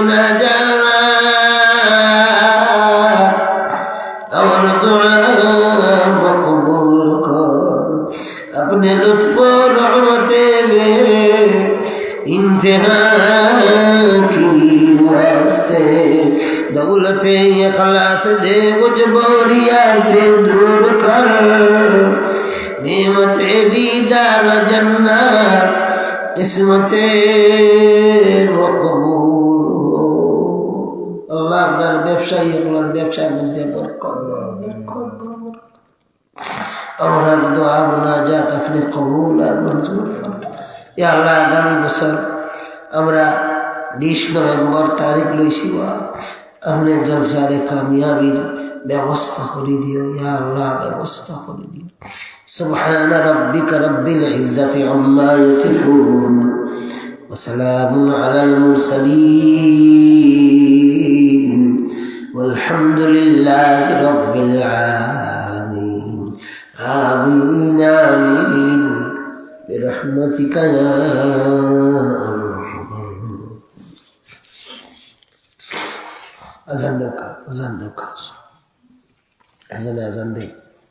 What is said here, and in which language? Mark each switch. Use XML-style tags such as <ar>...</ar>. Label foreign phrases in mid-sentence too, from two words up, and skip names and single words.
<ur>مناجات اور دعا مقبول کر اپنے لطف و رحمتے میں انتہا کی واسطے دولت اخلاص دے مجبوریا سے دور کر نعمت دیدار جنت قسمت مقبول اللہ اپنا</ur> <bn>ব্যবসায়ী আপনার ব্যবসার মধ্যে বরকত আমার দোয়া মুনাজাত আপনি কবুল আর মঞ্জুর ফরমান</bn> <ar>يا الله</ar> <bn>আগামী বছর আমরা 20 নভেম্বর তারিখ লইছি আপনি জলসারে কামিয়াবির ব্যবস্থা করে দিও</bn> <ar>يا الله</ar> <bn>ব্যবস্থা করে দিও</bn> <ar>سبحان ربك رب العزة عما يصفون وسلام على মুরসালিন والحمد لله رب العالمين آمين آمين برحمتك يا أرحم أذان دوكا أذان</ar>